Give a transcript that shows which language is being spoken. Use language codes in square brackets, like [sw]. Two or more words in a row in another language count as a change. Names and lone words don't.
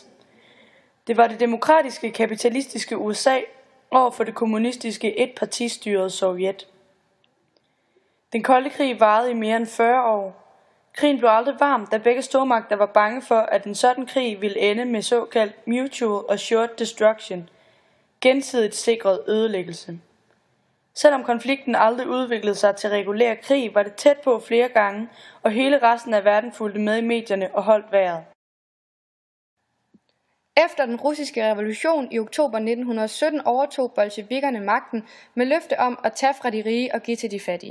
[da] Det var det demokratiske kapitalistiske USA over for det kommunistiske etpartistyrede Sovjet. Den kolde krig varede i mere end 40 år. Krigen blev aldrig varm, da begge stormagter var bange for, at en sådan krig ville ende med såkaldt [en] mutual assured destruction, [da] gensidigt sikret ødelæggelse. Selvom konflikten aldrig udviklede sig til regulær krig, var det tæt på flere gange, og hele resten af verden fulgte med i medierne og holdt vejret. Efter den russiske revolution i oktober 1917 overtog bolsjevikkerne magten med løfte om at tage fra de rige og give til de fattige.